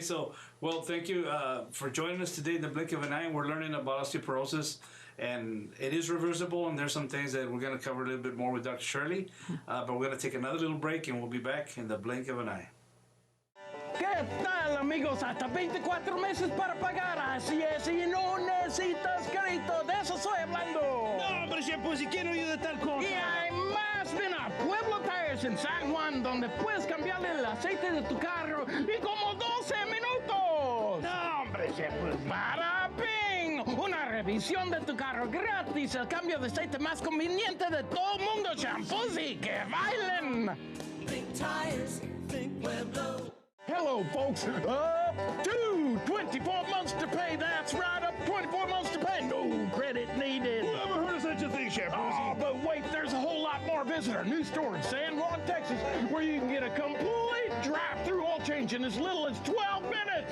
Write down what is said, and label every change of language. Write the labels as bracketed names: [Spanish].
[English] So, thank you for joining us today in the blink of an eye. We're learning about osteoporosis, and it is reversible. And there's some things that we're going to cover a little bit more with Dr. Shirley. But we're going to take another little break, and we'll be back in the blink of an eye. [Spanish] ¿Qué tal, amigos? Hasta 24 meses para pagar. Así es, y no necesitas crédito. De eso estoy hablando. No, hombre, Shampoozy, ¿quién no oye de tal cosa? Y hay más. Ven a Pueblo Tires en San Juan, donde puedes cambiarle el aceite de tu carro y como 12 minutos. No, hombre, Shampoozy. ¡Para Ping! Una revisión de tu carro gratis. El cambio de aceite más conveniente de todo el mundo. Shampoozy, que bailen. [English] Think tires, think Pueblo. Hello, folks. Up to 24 months to pay. That's right, up 24 months to pay. No credit needed. Never heard of such a thing, Shampoozy. Oh, but wait, there's a whole lot more. Visit our new store in San Juan, Texas, where you can get a complete drive-through oil change in as little as 12 minutes.